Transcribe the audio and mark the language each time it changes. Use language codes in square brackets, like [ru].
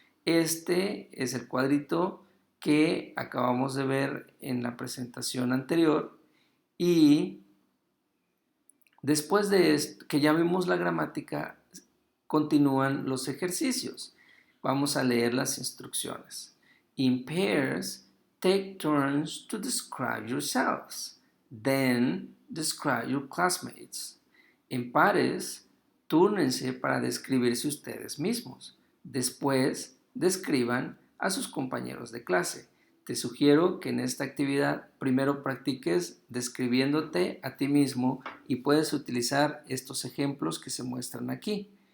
[es] Este es el cuadrito que acabamos de ver en la presentación anterior, y después de esto, que ya vimos la gramática, continúan los ejercicios. Vamos a leer las instrucciones. [en] In pairs, take turns to describe yourselves. Then, describe your classmates. [es] En pares, túrnense para describirse ustedes mismos. Después, describan a sus compañeros de clase. Te sugiero que en esta actividad primero practiques describiéndote a ti mismo y puedes utilizar estos ejemplos que se muestran aquí.